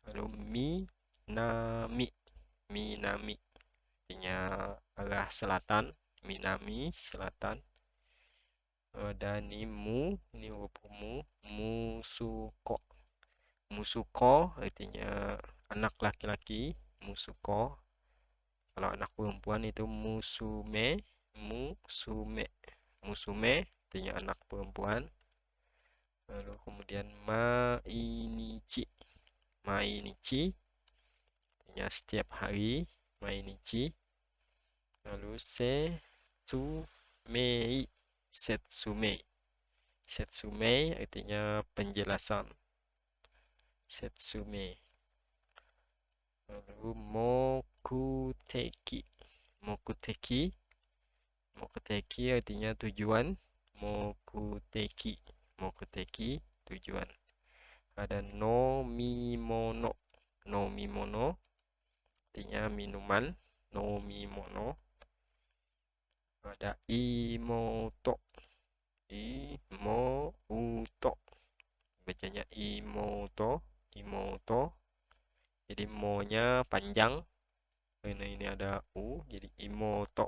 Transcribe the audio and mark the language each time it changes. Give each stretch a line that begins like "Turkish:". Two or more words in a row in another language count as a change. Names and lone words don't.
Indonesian: Lalu
Japanese: 南、南
Indonesian: artinya arah selatan, Minami selatan. Ada ini huruf mu,
Japanese: 息子、息子
Indonesian: artinya anak laki-laki, Musuko. Kalau anak perempuan itu
Japanese: 娘、娘、娘
Indonesian: artinya anak perempuan. Lalu kemudian
Japanese: 毎日、毎日
Indonesian: artinya setiap hari, Mainichi. Lalu
Japanese: 説明、説明、説明
Indonesian: artinya penjelasan, Setsumei. Lalu
Japanese: 目的、目的、目的
Indonesian: artinya tujuan,
Japanese: 目的、目的
Indonesian: tujuan. Ada
Japanese: 飲み物、飲み物
Indonesian: artinya minuman, Nomimono. Ada
Japanese: 妹、妹
Indonesian: bacanya
Japanese: 妹、妹.
Indonesian: Jadi mo-nya panjang, karena ini ada u, jadi Imoto.